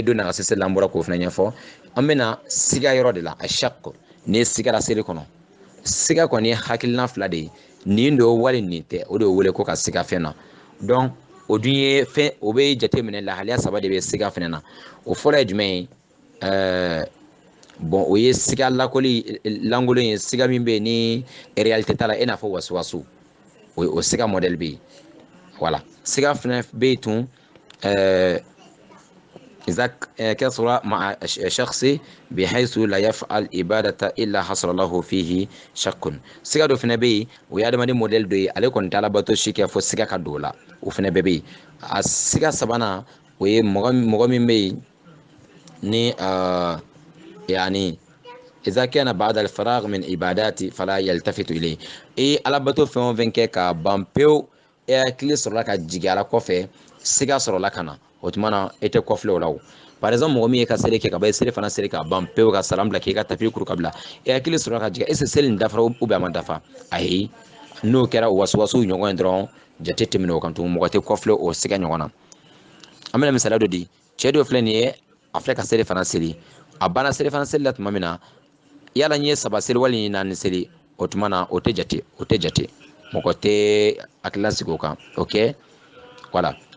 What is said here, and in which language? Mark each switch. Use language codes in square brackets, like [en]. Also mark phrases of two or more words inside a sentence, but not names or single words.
[bm] don na ka se seli la an bɔra k'o fana ɲɛfɔ an bɛna siga yɔrɔ de la a shak ne sigara seli kɔnɔ siga kɔni ye hakilina fila de ye nin don wali nin tɛ o de ye wele ko ka siga fɛn na donc o dun ye fɛn o bɛ jateminɛ lahaliya saba de bɛ siga fɛnɛ na o fɔlɔ ye jumɛn ye bon o ye siga lankolon ye siga min bɛ yen ni réalité t'a la e n'a fɔ wasuwasu o siga modèle bɛ yen voilà siga fɛnɛ bɛ yen tun [ar] إذا كثر مع شخص بحيث لا يفعل إبادة إلا حصل له فيه شك [bm] siga dɔ fɛnɛ bɛ yen o ye adamaden modèle dɔ ye ale kɔni t'a labato si kɛ fo siga ka don o la o fɛnɛ bɛɛ bɛ yen a siga sabanan o ye mɔgɔ min bɛ yen ni [ar] يعني إذا كان بعد الفراغ من عبادات فلا يلتفت إليه [bm] alabato fɛn o fɛn kɛ ka ban pewu e hakili sɔrɔla ka jigin ala kɔfɛ siga sɔrɔla ka na o tuma na e tɛ kɔfilɛ o la o [fr] par exemple [bm] mɔgɔ min ye ka seli kɛ ka ban seli fana seli ka ban pewu ka salam bila k'i ka tapi kuru ka bila e hakili sɔrɔla ka jigin [fr] est ce que [bm] seli nin dafara [fr] ou bien [bm] a ma dafa ayi n'o kɛra wasuwasu ɲɔgɔn ye dɔrɔn jate tɛmɛna o kan tugun mɔgɔ tɛ kɔfilɛ o siga ɲɔgɔn na an bɛna misaliya dɔ di cɛ dɔ filɛ nin ye a filɛ ka seli fana seli a banna seli fana seli la tuma min na yala n ye saba seli wali naani seli o tuma na o tɛ jate mɔgɔ tɛ hakilila sigi o kan ok voilà